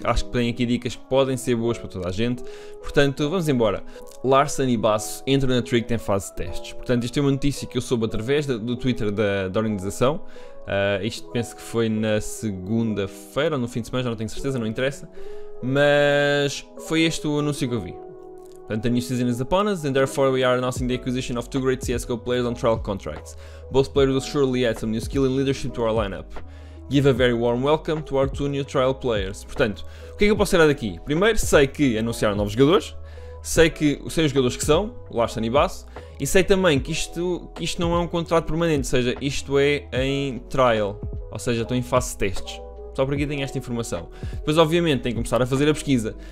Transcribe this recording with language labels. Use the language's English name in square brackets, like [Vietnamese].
[Portuguese] Acho que tem aqui dicas que podem ser boas para toda a gente. Portanto, vamos embora. Larsen e Basso entram na Tricked em fase de testes. Portanto, isto é uma notícia que eu soube através do Twitter da organização. Isto penso que foi na segunda-feira ou no fim de semana, já não tenho certeza, não interessa. Mas foi este o anúncio que eu vi. [English] Portanto, the new season is upon us, and therefore we are announcing the acquisition of 2 great CSGO players on trial contracts. Both players will surely add some new skill and leadership to our lineup. Give a very warm welcome to our 2 new trial players. [Portuguese] Portanto, o que é que eu posso tirar daqui? Primeiro, sei que anunciaram novos jogadores, sei os jogadores que são, Larsen e Basso, e sei também que isto não é um contrato permanente, ou seja, isto é em trial, ou seja, estou em fase de testes. Só por aqui tenho esta informação. Depois, obviamente, tenho que começar a fazer a pesquisa.